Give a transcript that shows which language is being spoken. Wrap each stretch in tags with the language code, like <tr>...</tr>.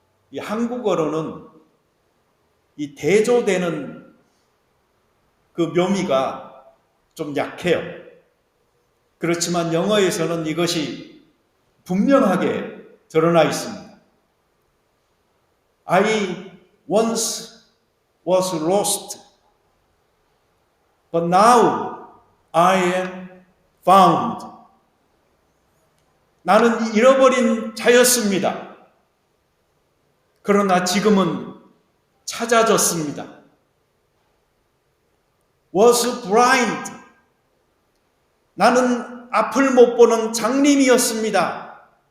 <ko>이 한국어로는 이 대조되는 그 묘미가 좀 약해요. 그렇지만 영어에서는 이것이 분명하게 드러나 있습니다.</ko> <en>I once was lost, but now I am found.</en> <ko>나는 잃어버린 자였습니다. 그러나 지금은 찾아졌습니다.</ko> <en>Was blind.</en> <ko>나는 앞을 못 보는 장님이었습니다.</ko>